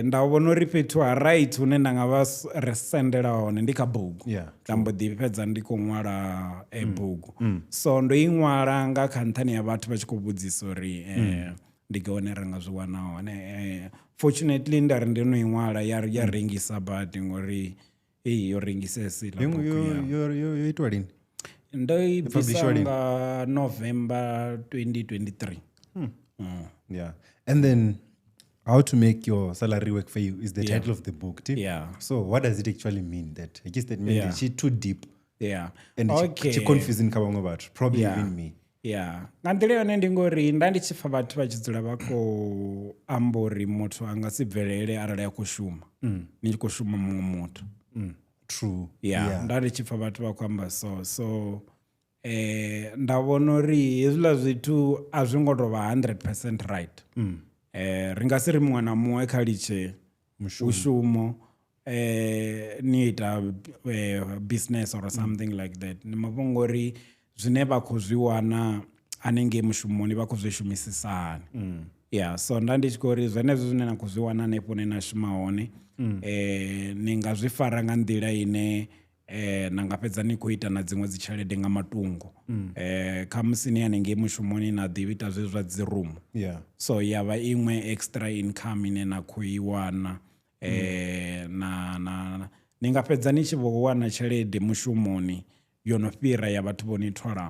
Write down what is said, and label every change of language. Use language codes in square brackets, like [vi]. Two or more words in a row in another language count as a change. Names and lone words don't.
[ve] Nda vhona uri fhethu ha right hune nda nga vha sendela hone ndi kha bugu nda mbo ḓi fhedza ndi khou ṅwala bugu so ndo i ṅwala nga kha nṱhani ya vhathu vha tshi khou vhudzisa uri ndi ga hone ra nga zwi wana hone. Fortunately nda ri ndi no i ṅwala ya rengisa badi ngori yo rengisesa yo itwa lini? Ndo i bvisa nga November 2023. [en] And then how to make your salary work for you is the title of the book. So what does it actually mean? That I guess that means that it's too deep. And it's confusing [ve] kha vhaṅwe vhathu, [en] probably even me. [ve] Nga nḓila yone ndi ngori nda ndi tshi pfa vhathu vha tshi dzula vha khou amba uri muthu a nga si bvelele arali a khou shuma ni tshi khou shuma muṅwe muthu. [en] True. [ve] Nda ndi tshi pfa vhathu vha khou amba so nda vhona uri hezwiḽa zwithu a zwi ngo tou vha 100% right. Ri nga si ri muṅwe na muṅwe kha litshe mushumo ni ita [en] business or something like that. [ve] Ndi mafhungo uri zwine vha khou zwi wana hanengei mushumoni vha khou zwi shumisisa hani. So nda ndi tshi khou ri zwenezwo zwine na khou zwi wana hanefho hune na shuma hone ni nga zwi fara nga nḓila ine na nga fhedza ni khou ita na dziṅwe dzi tshelede nga matungo kha musi ni hanengei mushumoni na ḓi ita zwezwo zwa dzi room so ya vha iṅwe [en] extra income [ve] ine na khou i wana ni nga fhedza ni tshi vho wana tshelede mushumoni yo no fhira ya vhathu vho ni tholaho.